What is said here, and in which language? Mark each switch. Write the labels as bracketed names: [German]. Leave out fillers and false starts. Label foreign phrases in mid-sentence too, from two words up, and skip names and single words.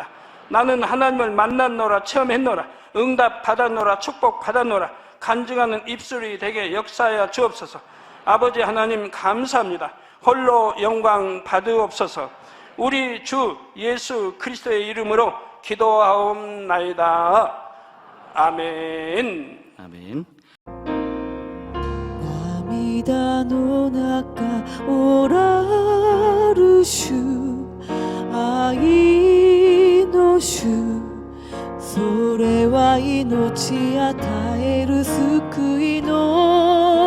[Korean] 나는 하나님을 만났노라, 체험했노라, 응답 받았노라, 축복 받았노라, 간증하는 입술이 되게 역사하여 주옵소서. 아버지 하나님 감사합니다. 홀로 영광 받으옵소서. 우리 주 예수 그리스도의 이름으로 기도하옵나이다. 아멘. 아멘. [Japanese] 涙の中おらる主愛の主それは命与える救いの